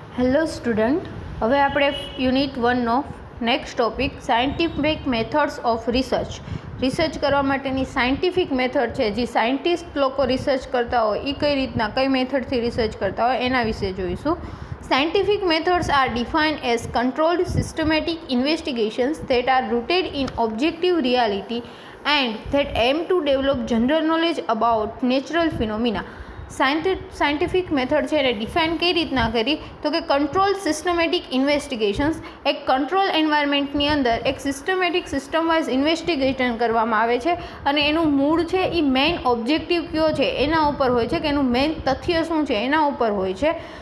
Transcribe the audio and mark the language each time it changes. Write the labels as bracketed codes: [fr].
[gu] Hello student, હવે આપણે unit 1નો next topic scientific methods of research કરવા માટેની સાયન્ટિફિક મેથડ છે. જે સાયન્ટિસ્ટ લોકો રિસર્ચ કરતા હોય એ કઈ રીતના કઈ મેથડથી રિસર્ચ કરતા હોય એના વિશે જોઈશું. [en] Scientific methods are defined as controlled systematic investigations that are rooted in objective reality and that aim to develop general knowledge about natural phenomena. [gu] Scientific method છે એને ડિફાઇન કઈ રીતના કરી તો કે કંટ્રોલ સિસ્ટમેટિક ઇન્વેસ્ટિગેશન્સ, એક કંટ્રોલ એન્વાયરમેન્ટની અંદર એક સિસ્ટમ વાઇઝ ઇન્વેસ્ટિગેશન કરવામાં આવે છે અને એનું મૂળ છે એ મેઇન ઓબ્જેક્ટિવ કયો છે એના ઉપર હોય છે કે એનું મેઇન તથ્ય શું છે એના ઉપર હોય છે.